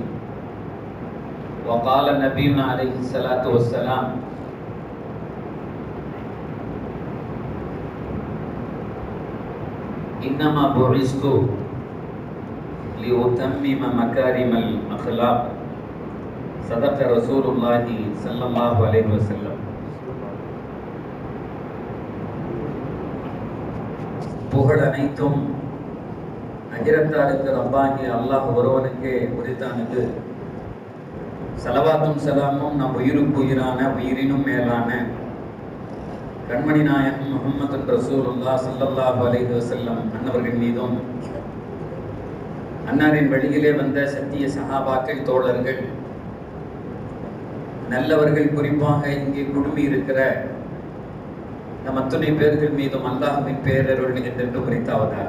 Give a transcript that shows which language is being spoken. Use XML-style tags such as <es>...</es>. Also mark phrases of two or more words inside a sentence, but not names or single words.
<ar>وقال نبينا عليه الصلاة والسلام إنما بعثت لأتمم مكارم الأخلاق صدق رسول الله صلى الله عليه وسلم.</ar> <ta>புகழ் அனைத்தும் அகிரத்தாருக்கு ரப்பாகி அல்லாஹ் ஒருவனுக்கே உரித்தானது. சலவாத்தும் சலாமும் நம் உயிருக்கு உயிரான உயிரினும் மேலான கண்மணி நாயகம் முஹம்மது ரசூலுல்லாஹ்</ta> <ar>صلى الله عليه وسلم</ar> <ta>அன்னவர்கள் மீதும் அன்னாரின் வழியிலே வந்த சத்திய சஹாபாக்கள் தோழர்கள் நல்லவர்கள் குறிப்பாக இங்கே குழுமி இருக்கிற நம் அத்துணை பேர்கள் மீதும் அல்லாஹ்வின் பேரருள் என்றென்று குறித்தாவதாக.</ta>